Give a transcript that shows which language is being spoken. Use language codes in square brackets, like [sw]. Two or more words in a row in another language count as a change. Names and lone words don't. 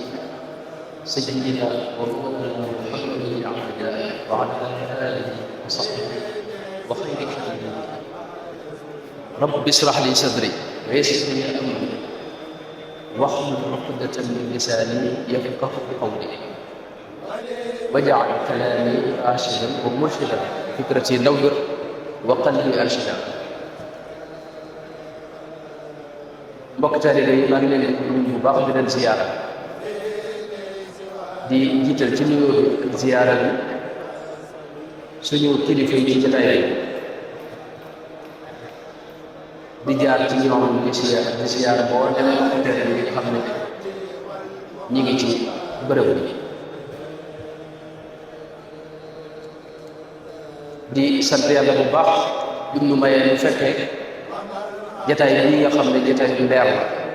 [ar] سيدنا ومولانا محمد بن عبد الله وعلى آله وصحبه وخير خليله رب اشرح لي صدري ويسر لي أمري واحلل عقدة من لساني يفقه قولي واجعل كلامي راشدا ومرشدا فكرتي نور وقلبي أرشدا [wo] mbokk taalibe yi maa ngi leen di nuyu bu baax di leen ziyaara di jiital ci nuyoo bi ziyaara bi suñu kilifa yi ci jotaay di jaar ci ñoom di ziyaara boo demee mbokk taalibe yi nga xam ne ñi ngi ci bërëb bi di sant yàlla bu baax bi nu mayee ñu fekkee jataay bii nga xam ne jataay bu leer la